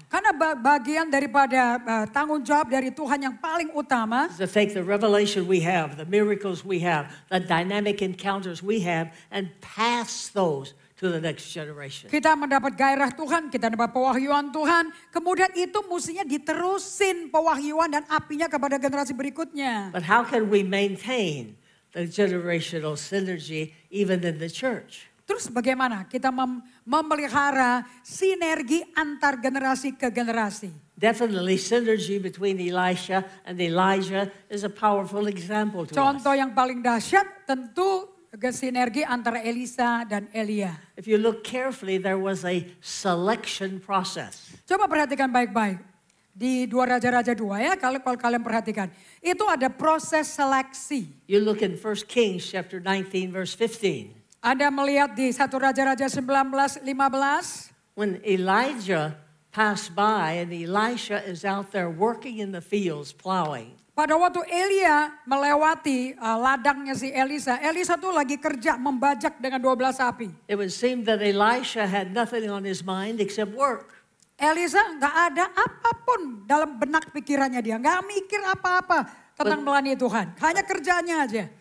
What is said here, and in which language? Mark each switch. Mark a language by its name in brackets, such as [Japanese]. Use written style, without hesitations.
[Indonesian] Karena bagian daripada tanggung jawab dari Tuhan yang paling utama, [English] is to take the revelation we have, the miracles we have, the dynamic encounters we have, and pass those to the next generation. [Indonesian] kita mendapat gairah Tuhan, kita dapat pewahyuan Tuhan, kemudian itu mestinya diterusin pewahyuan dan apinya kepada generasi berikutnya. [English] But how can we maintain the generational synergy even in the church? [Indonesian] Terus bagaimana kita memelihara sinergi antar generasi ke generasi? [English] Definitely synergy between Elisha and Elijah is a powerful example to us. [Indonesian] Contoh yang paling dahsyat tentu sinergi antara Elisa dan Elia. [English] If you look carefully, there was a selection process. [Indonesian] Coba perhatikan baik-baik. Di 2 Raja-Raja 2 ya, kalau kalian perhatikan. Itu ada proses seleksi. [English] You look in 1 Kings chapter 19 verse 15. [Indonesian] Anda melihat di 1 Raja-Raja 19:15. [English] When Elijah passed by and Elisha is out there working in the fields plowing. [Indonesian] Pada waktu Elia melewati ladangnya si Elisa, Elisa tuh lagi kerja membajak dengan 12 sapi. [English] It would seem that Elisha had nothing on his mind except work. [Indonesian] Elisa nggak ada apapun dalam benak pikirannya dia, nggak mikir apa-apa tentang melayani Tuhan, hanya kerjanya aja.